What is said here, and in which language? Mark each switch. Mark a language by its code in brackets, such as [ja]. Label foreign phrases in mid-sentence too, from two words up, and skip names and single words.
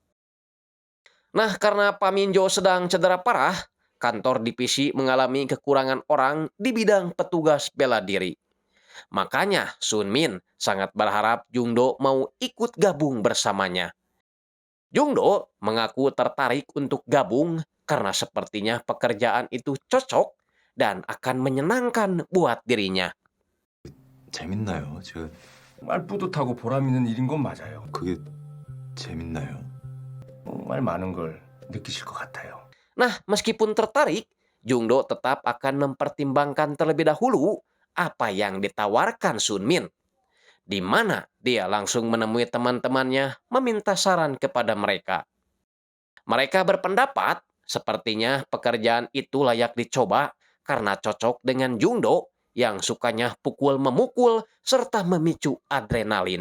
[id] Nah, karena Pak Minjo sedang cedera parah, kantor divisi mengalami kekurangan orang di bidang petugas bela diri. Makanya Sunmin sangat berharap Jungdo mau ikut gabung bersamanya. Jungdo mengaku tertarik untuk gabung karena sepertinya pekerjaan itu cocok dan akan menyenangkan buat dirinya. [ko] 재밌나요? 제가 정말 뿌듯하고 보람 있는 일인 건 맞아요. 그게 재밌나요? 정말 많은 걸 느끼실 것 같아요. [id] Nah, meskipun tertarik, Jungdo tetap akan mempertimbangkan terlebih dahulu apa yang ditawarkan Sunmin, di mana dia langsung menemui teman-temannya meminta saran kepada mereka. Mereka berpendapat sepertinya pekerjaan itu layak dicoba karena cocok dengan Jungdo yang sukanya pukul-memukul serta memicu adrenalin.